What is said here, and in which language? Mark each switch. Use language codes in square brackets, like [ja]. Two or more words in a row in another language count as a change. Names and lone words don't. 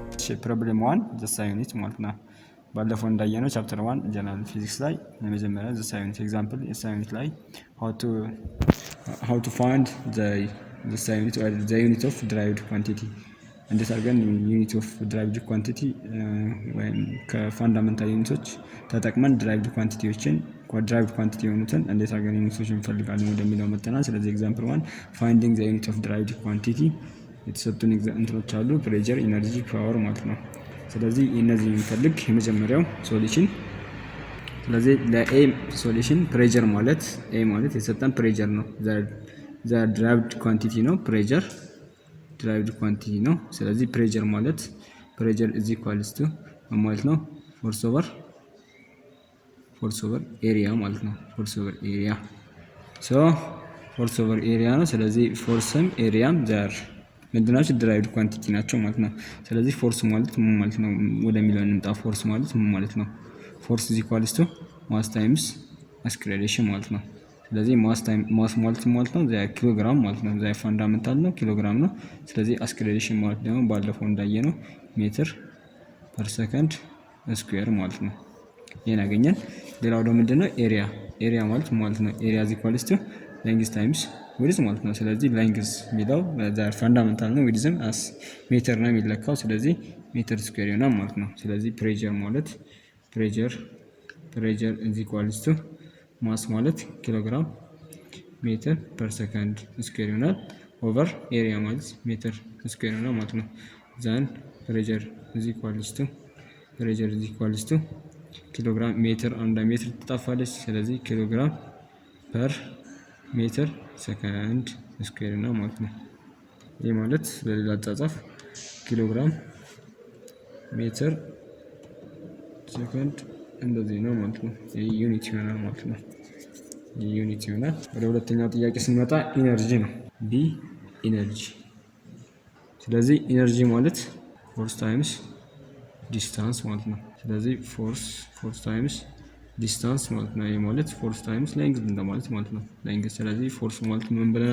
[en] problem 1 the SI unit [am] ማለት ነው። ባለፈው እንዳየነው [en] chapter 1 general physics [am] ላይ የመጀመሪያ [en] the SI unit example [am] የሳዩኒት ላይ [en] how to find the SI unit [am] or [en] the unit of derived quantity [am] እንዴት አድርገን [en] unit of derived quantity [am] ወይም ከፋንዳሜንታል ዩኒቶች ተጠቅመን [en] derived quantityዎችን derived quantity [am] የሆኑትን እንዴት አድርገን ዩኒቶችን እንፈልጋለን ወደሚለው መጥተናል። ስለዚህ ኤግዛምፕል 1 [en] finding the unit of derived quantity [am] የተሰጡን እንትኖች አሉ [en] pressure, energy, power [am] ማለት ነው። ስለዚህ እነዚህ የሚፈልግ የመጀመሪያው ሶሉሽን። ስለዚህ ለኤ ሶሉሽን ፕሬሸር ማለት ኤ ማለት የሰጠን ፕሬሸር ነው። ዘ [en] derived quantity [am] ነው ፕሬሸር [en] derived quantity [am] ነው። ስለዚህ ፕሬሸር ማለት ፕሬሸር [en] is equals to [am] ማለት ነው ፎርስ [en] over area [am] ማለት ነው። [en] force over area force over area [am] ነው። ስለዚህ ፎርስም ኤሪያም ዘር ምንድናቸው [en] derived quantity [am] ናቸው ማለት ነው። ስለዚህ ፎርስ ማለት ምን ማለት ነው ወደሚለው እንምጣ። ፎርስ ማለት ምን ማለት ነው? ፎርስ [en] is equals to mass times acceleration [am] ማለት ነው። ስለዚህ ማስ ማለት ማለት ነው [en] the kilogram [am] ማለት ነው። [en] the fundamental [am] ነው ኪሎግራም ነው። ስለዚህ አክሰለሬሽን ማለት ደግሞ ባለፈው እንዳየነው [en] meter per second square [am] ማለት ነው። ይሄን አገኘን። ሌላው ደግሞ ምንድነው ኤሪያ ማለት ነው ኤሪያ [en] is equals to length times width [am] ማለት ነው። ስለዚህ ሌንግዝ የሚለው [en] the fundamental [am] ነው ዊድዝም አስ ሜትር ነው የሚለካው። ስለዚህ [en] meter square [am] ይሆናል ማለት ነው። ስለዚህ ፕሬሸር ማለት ፕሬሸር [en] is equals to [am] ማስ ማለት [en] kilogram meter per second square [am] ይሆናል [en] over area [am] ማለት [en] meter square [am] ይሆናል ማለት ነው። ዛን ፕሬሸር is [en] equals to kilogram meter [am] አንድ ሜትር ትጣፋለች። ስለዚህ [en] kilogram per meter second square [am] ነው ማለት ነው። ይሄ ማለት በሌላ አጻጻፍ ኪሎግራም [en] meter second [am] እንደዚህ ነው ማለት ነው። ይሄ ዩኒት ይሆናል ማለት ነው። ዩኒት ይሆናል። ወደ ሁለተኛው ጥያቄ ስንመጣ ኢነርጂ ነው። [en] B energy። [am] ስለዚህ ኢነርጂ ማለት [en] force times distance [am] ማለት ነው። ስለዚህ [en] force times distance [am] ማለት ነው። ይሄ ማለት [en] force times length [am] እንደማለት ማለት ነው። ሌንግዝ። ስለዚህ ፎርስ ማለት ምን ብለናል?